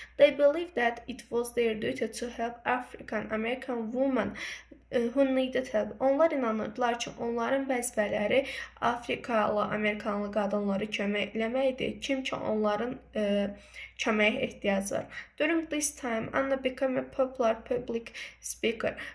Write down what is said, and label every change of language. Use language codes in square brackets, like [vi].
[en] They believed that it was their duty to help African American women who needed help. [az] Onlar inanırdılar ki, onların vəzifələri Afrikalı, Amerikanlı qadınları kömək eləməkdir, kim ki onların köməyə ehtiyacı var. [en] During this time, Anna became a popular public speaker.